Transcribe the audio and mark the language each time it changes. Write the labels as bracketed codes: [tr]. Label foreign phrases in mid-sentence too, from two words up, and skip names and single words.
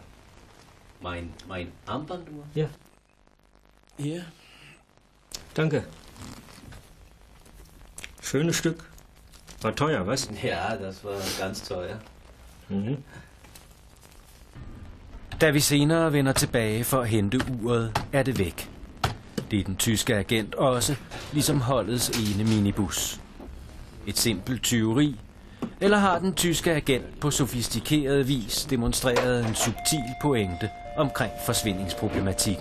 [de] Mein Armbanduhr? Ja. Hier. Danke. Schönes Stück. War teuer, was? Ja, das war ganz teuer. Mhm. [da] Da vi senere vender tilbage for at hente uret, er det væk. Det er den tyske agent også, ligesom holdets ene minibus. Et simpelt tyveri, eller har den tyske agent på sofistikeret vis demonstreret en subtil pointe omkring forsvindingsproblematikken?